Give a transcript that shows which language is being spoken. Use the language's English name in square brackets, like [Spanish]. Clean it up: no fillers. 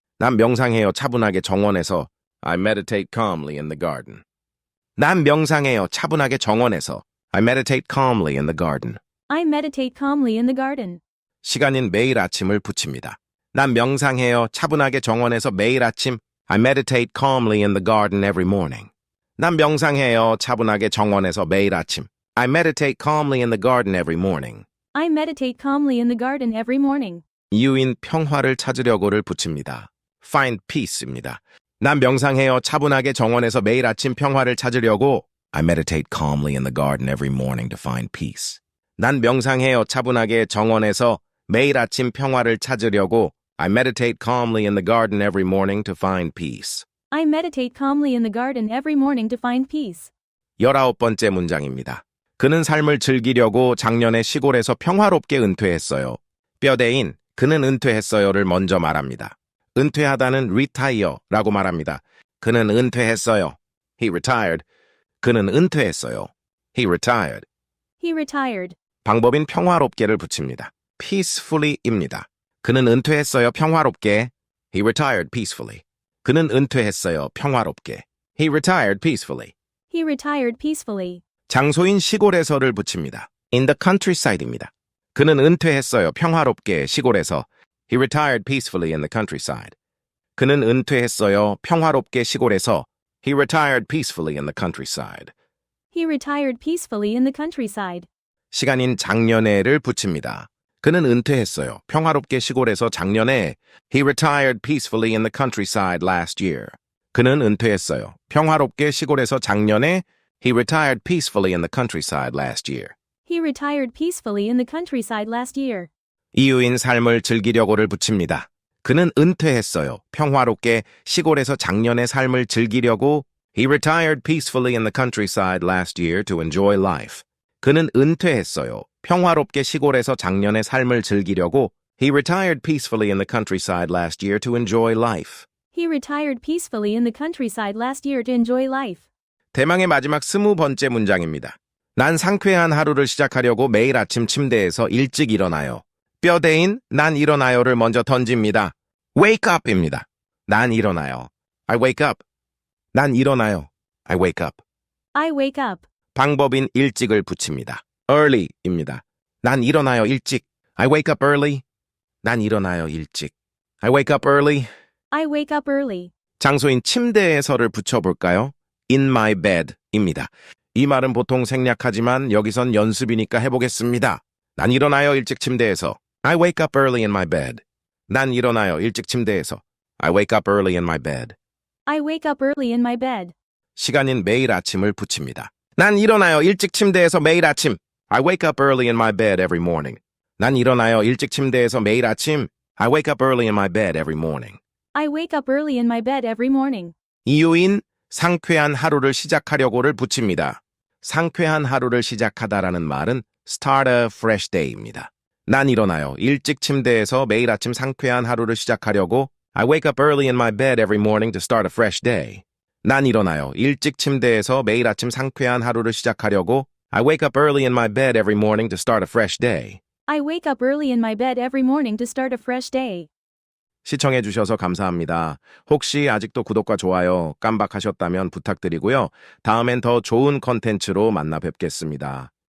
[Korean] 난 명상해요. 차분하게 정원에서. [English] I meditate calmly in the garden. [Korean] 난 명상해요. 차분하게 정원에서. [English] I meditate calmly in the garden. I meditate calmly in the garden. [Korean] 시간인 매일 아침을 붙입니다. 난 명상해요. 차분하게 정원에서 매일 아침. [English] I meditate calmly in the garden every morning. [Korean] 난 명상해요. 차분하게 정원에서 매일 아침. [English] I meditate calmly in the garden every morning. I meditate calmly in the garden every morning. [Korean] 이유인 평화를 찾으려고를 붙입니다. [English] find peace입니다. [Korean] 난 명상해요. 차분하게 정원에서 매일 아침 평화를 찾으려고. [English] I meditate calmly in the garden every morning to find peace. [Korean] 난 명상해요. 차분하게 정원에서 매일 아침 평화를 찾으려고. [English] I meditate calmly in the garden every morning to find peace. I meditate calmly in the garden every morning to find peace. [Korean] 19번째 문장입니다. 그는 삶을 즐기려고 작년에 시골에서 평화롭게 은퇴했어요. 뼈대인 그는 은퇴했어요를 먼저 말합니다. 은퇴하다는 retire라고 말합니다. 그는 은퇴했어요. [English] He retired. [Korean] 그는 은퇴했어요. He retired. [English] He retired. [Korean] 방법인 평화롭게를 붙입니다. peacefully입니다. 그는 은퇴했어요. 평화롭게. [English] He retired peacefully. [Korean] 그는 은퇴했어요. 평화롭게. [English] He retired peacefully. He retired peacefully. [Korean] 장소인 시골에서를 붙입니다. [English] in the countryside입니다. [Korean] 그는 은퇴했어요. 평화롭게 시골에서. [English] He retired peacefully in the countryside. [Korean] 그는 은퇴했어요. 평화롭게 시골에서. [English] He retired peacefully in the countryside. He retired peacefully in the countryside. [Korean] 시간인 작년에를 붙입니다. 그는 은퇴했어요. 평화롭게 시골에서 작년에. [English] He retired peacefully in the countryside last year. [Korean] 그는 은퇴했어요. 평화롭게 시골에서 작년에. [English] He retired peacefully in the countryside last year. He retired peacefully in the countryside last year. [Korean] 이유인 삶을 즐기려고를 붙입니다. 그는 은퇴했어요. 평화롭게 시골에서 작년의 삶을 즐기려고. [English] He retired peacefully in the countryside last year to enjoy life. [Korean] 그는 은퇴했어요. 평화롭게 시골에서 작년의 삶을 즐기려고. [English] He retired peacefully in the countryside last year to enjoy life. He retired peacefully in the countryside last year to enjoy life. [Korean] 대망의 마지막 20번째 문장입니다. 난 상쾌한 하루를 시작하려고 매일 아침 침대에서 일찍 일어나요. 뼈대인 난 일어나요를 먼저 던집니다. [English] wake up입니다. [Korean] 난 일어나요. [English] I wake up. 난 일어나요. I wake up. I wake up. [Korean] 방법인 일찍을 붙입니다. [English] early입니다. [Korean] 난 일어나요 일찍. [English] I wake up early. [Korean] 난 일어나요 일찍. [English] I wake up early. I wake up early. [Korean] 장소인 침대에서를 붙여볼까요? [English] in my bed입니다. [Korean] 이 말은 보통 생략하지만 여기선 연습이니까 해보겠습니다. 난 일어나요 일찍 침대에서. [English] I wake up early in my bed. [Korean] 난 일어나요 일찍 침대에서. [English] I wake up early in my bed. I wake up early in my bed. [Korean] 시간인 매일 아침을 붙입니다. 난 일어나요 일찍 침대에서 매일 아침. [English] I wake up early in my bed every morning. [Korean] 난 일어나요 일찍 침대에서 매일 아침. [English] I wake up early in my bed every morning. I wake up early in my bed every morning. [Korean] 이유인 상쾌한 하루를 시작하려고를 붙입니다. 상쾌한 하루를 시작하다라는 말은 [English] start a fresh day [Korean] 입니다. 난 일어나요 일찍 침대에서 매일 아침 상쾌한 하루를 시작하려고. [English] I wake up early in my bed every morning to start a fresh day. [Korean] 난 일어나요 일찍 침대에서 매일 아침 상쾌한 하루를 시작하려고. [English] I wake up early in my bed every morning to start a fresh day. I wake up early in my bed every morning to start a fresh day. [Korean] 시청해주셔서 감사합니다. 혹시 아직도 구독과 좋아요 깜박하셨다면 부탁드리고요. 다음엔 더 좋은 컨텐츠로 만나 뵙겠습니다.